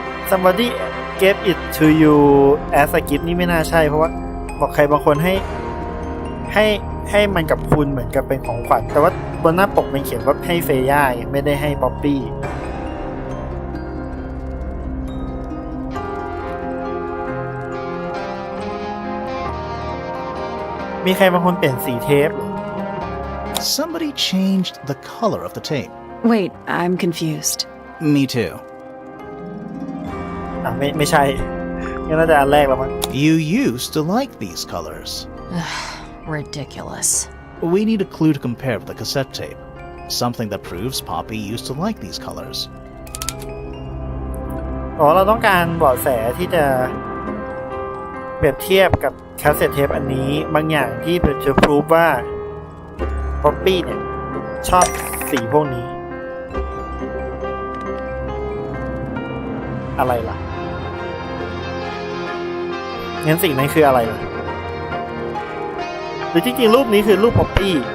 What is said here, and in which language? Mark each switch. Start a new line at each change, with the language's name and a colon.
English: Somebody gave it to you as a gift
Thai: นี่ไม่น่าใช่เพราะว่าบอกใครบางคนให้มันกับคุณเหมือนกับเป็นของขวัญแต่ว่าบนหน้าปกมันเขียนว่าให้เฟย่าไม่ได้ให้ป๊อปปี้มีใครบางคนเปลี่ยนสีเทป
English: Somebody changed the color of the tape. Wait, I'm confused. Me too.
Thai: ไม่ใช่งั้นน่าจะอันแรกแล้วมั้ง
English: You used to like these colors. Ridiculous. We need a clue to compare with the cassette tape. Something that proves Poppy used to like these colors.
Thai: อ๋อเราต้องการเบาะแสที่จะเปรียบเทียบกับแคสเซ็ตเทปอันนี้บางอย่างที่จะพิสูจว่าป๊อปปี้เนี่ยชอบสีพวกนี้อะไรล่ะงั้นสิ่งนั้นคืออะไรล่ะหรือจริงๆรูปนี้คือรูปป๊อปปี้